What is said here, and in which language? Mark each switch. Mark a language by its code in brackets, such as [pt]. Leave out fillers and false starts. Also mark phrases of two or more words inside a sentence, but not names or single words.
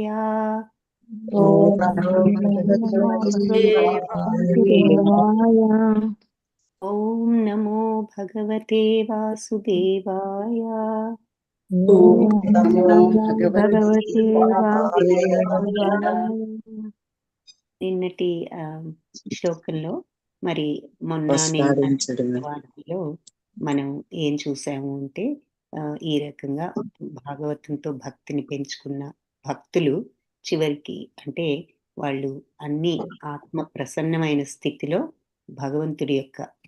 [sa] ओं नमो भगवते वासुदेवाय. ओं नमो भगवते वासुदेवाय. ओं नमो భగవతే వాసుదేవాయ. [te] నిన్నటి శ్లోకంలో మరి మొన్న వాటిలో మనం ఏం చూసాము అంటే ఈ రకంగా భాగవతంతో భక్తిని పెంచుకున్న భక్తులు చివరికి అంటే వాళ్ళు అన్ని ఆత్మ ప్రసన్నమైన స్థితిలో భగవంతుడి యొక్క